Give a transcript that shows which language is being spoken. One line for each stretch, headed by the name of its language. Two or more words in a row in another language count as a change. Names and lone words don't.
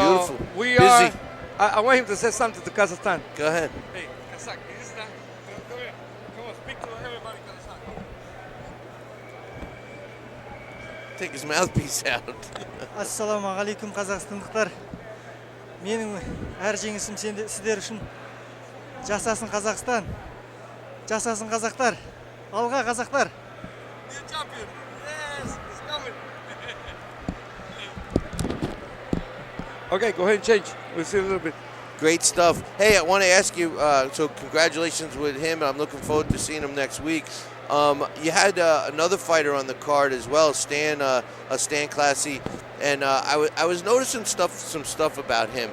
English: beautiful. We busy. are. I want him to say something to Kazakhstan. Go ahead. Hey, Kazakh, come here. Come on, speak to everybody, Kazakhstan. Take his mouthpiece out.
Arabic: السلام عليكم,
Kazakh: Kazakhstandықтар. Менің әр жеңісім сіздер үшін. Жасасын Қазақстан. Жасасын қазақтар. Алға қазақтар.
English: New champion. Yes, it's coming. Okay, go ahead and change. We'll see a little bit. Great stuff. Hey, I want to ask you, so congratulations with him. I'm looking forward to seeing him next week. You had another fighter on the card as well, Stanisclasse, and I was noticing some stuff about him.